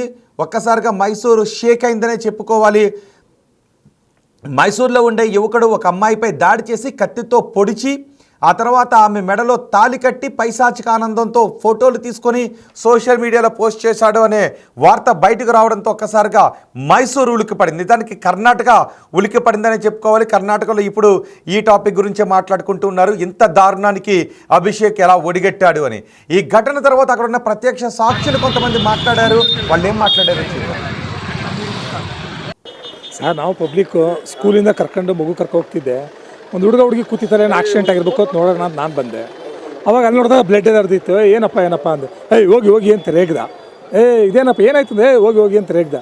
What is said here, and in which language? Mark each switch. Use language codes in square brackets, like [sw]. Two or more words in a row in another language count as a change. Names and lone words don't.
[te] ఒక్కసారిగా మైసూరు షేక్ అయిందనే చెప్పుకోవాలి. మైసూర్లో ఉండే యువకుడు ఒక అమ్మాయిపై దాడి చేసి కత్తితో పొడిచి ఆ తర్వాత ఆమె మెడలో తాళి కట్టి పైశాచిక ఆనందంతో ఫోటోలు తీసుకొని [en] social media [te] పోస్ట్ చేశాడు అనే వార్త బయటకు రావడంతో ఒక్కసారిగా మైసూరు ఉలిక్కిపడింది. దానికి కర్ణాటక ఉలిక్కిపడిందనే చెప్పుకోవాలి. కర్ణాటకలో ఇప్పుడు ఈ టాపిక్ గురించే మాట్లాడుకుంటూ ఉన్నారు. ఇంత దారుణానికి అభిషేక్ ఎలా ఒడిగట్టాడు అని. ఈ ఘటన తర్వాత అక్కడ ఉన్న ప్రత్యక్ష సాక్షులు కొంతమంది మాట్లాడారు. వాళ్ళు ఏం మాట్లాడారు [kn] ಸರ್, ನಾವು ಪಬ್ಲಿಕ್ಕು ಸ್ಕೂಲಿಂದ ಕರ್ಕೊಂಡು ಮಗು ಹೋಗ್ತಿದ್ದೆ. ಒಂದು ಹುಡುಗಿ ಕೂತಿದ್ದಾರೆ, ಏನು ಆಕ್ಸಿಡೆಂಟ್ ಆಗಿರ್ಬೇಕು ಅಂತ ನೋಡೋಣ ಅಂತ ನಾನು ಬಂದೆ. ಅವಾಗ ಅಲ್ಲಿ ನೋಡಿದಾಗ ಬ್ಲಡ್ ಹರಿದಿತ್ತು. ಏನಪ್ಪ ಅಂದೆ. ಹೋಗಿ ಅಂತ ರೇಗ್ದ. ಇದೇನಪ್ಪ ಏನಾಯ್ತು? ಹೋಗಿ ಅಂತ ರೇಗ್ದ.